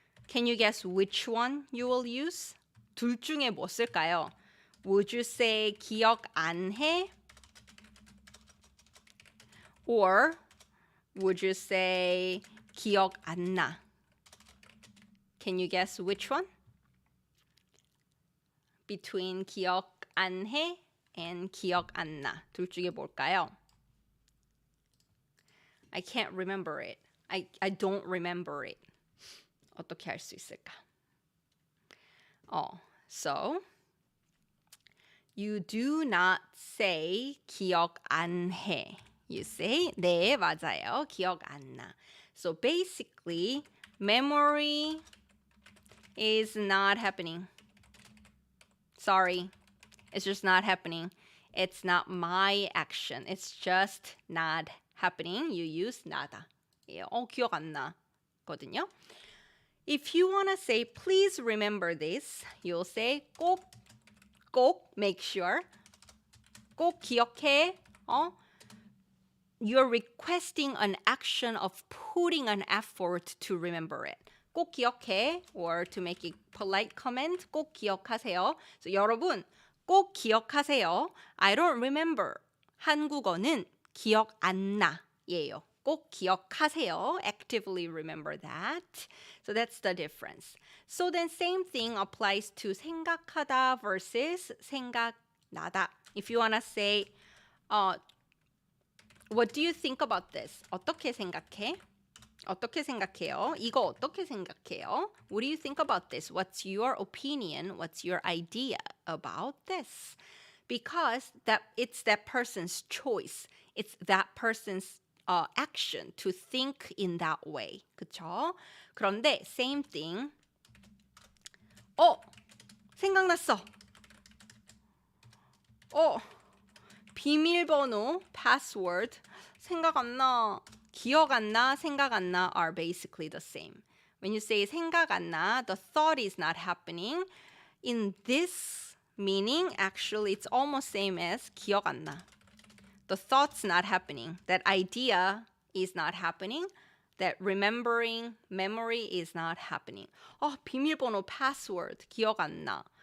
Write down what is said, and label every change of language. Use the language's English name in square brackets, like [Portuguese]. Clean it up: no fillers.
[English] Can you guess which one you will use? [Korean] 둘 중에 뭐 쓸까요? [English] Would you say [Korean] 기억 안 해? [English] Or would you say [Korean] 기억 안 나? [English] Can you guess which one? Between [Korean] 기억 안 해 [English] and [Korean] 기억 안 나. 둘 중에 뭘까요? [English] I can't remember it. I don't remember it. [Korean] 어떻게 할 수 있을까? [English] So You do not say [Korean] 기억 안 해. [English] You say [Korean] 네, 맞아요. 기억 안 나. [English] So basically, memory is not happening. Sorry. It's just not happening. It's not my action. It's just not happening. You use nada. [Korean] 기억 안 나. 거든요. [English] If you want to say, please remember this, you'll say 꼭 make sure. [Korean] 꼭 기억해. [English] You're requesting an action of putting an effort to remember it. [Korean] 꼭 기억해. [English] Or to make a polite comment, [Korean] 꼭 기억하세요. [English] So [Korean] 여러분, 꼭 기억하세요. [English] I don't remember. [Korean] 한국어는 기억 안 나예요. 꼭 기억하세요. [English] Actively remember that. So that's the difference. So then same thing applies to 생각하다 versus 생각나다. If you want to say, what do you think about this? [Korean] 어떻게 생각해? 어떻게 생각해요? 이거 어떻게 생각해요? [English] What do you think about this? What's your opinion? What's your idea about this? Because it's that person's choice. It's that person's action to think in that way. [Korean] 그쵸? 그런데 [English] same thing. [Korean] 생각났어. 비밀번호, password, 생각 안 나. 기억 안 나, 생각 안 나 [English] are basically the same. When you say [Korean] 생각 안 나, [English] the thought is not happening. In this meaning, actually, it's almost same as [Korean] 기억 안 나. [English] The thought's not happening. That idea is not happening. That remembering, memory is not happening. [Korean] 비밀번호, password, 기억 안 나.